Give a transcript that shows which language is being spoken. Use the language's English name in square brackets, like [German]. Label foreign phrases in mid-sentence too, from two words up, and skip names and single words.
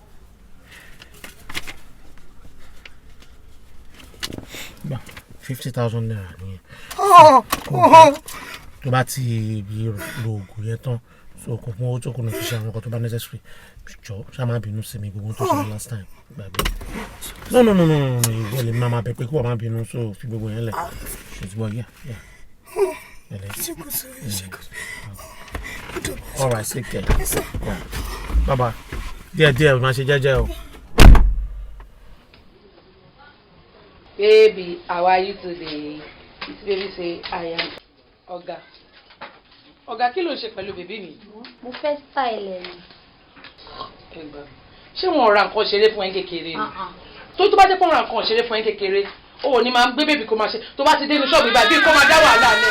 [Yoruba] Gbà 50,000 naira nìyẹn. Tó bá ti lo oògùn yẹn tán, so kò fún owó tó kù ní fi ṣe àwọn nǹkan tó bá necessary. Jọ ṣá má bínú sí mi gbogbo tó ṣe [English] last time. [Yoruba] Gbàgbé. No, ìwọ lè máa bẹ pé kí wọ́n má bínú so fi gbogbo yẹn lẹ̀. [English] Ṣùgbọ́n yeah. All right, take care. Yeah. Bye-bye. [Yoruba] Díẹ̀, má ṣe jẹ́jẹ́ o. [English] Baby, how are you today? This baby say I am Ọ̀gá. [Yoruba] Ọ̀gá, kí ló ń ṣe pẹ̀lú bèbí mi? Mo fẹ́ style ẹ̀ ni. Ṣé wọn ra nǹkan ṣeré fún ẹ kékeré ni? Tó bá jẹ́ pé wọn ra nǹkan ṣeré fún ẹ kékeré, o ò ní máa gbé bèbí kó máa ṣe. Tó bá ti dé inú ṣọ́ọ̀bù ìbá bí kó máa dá wàhálà lẹ̀.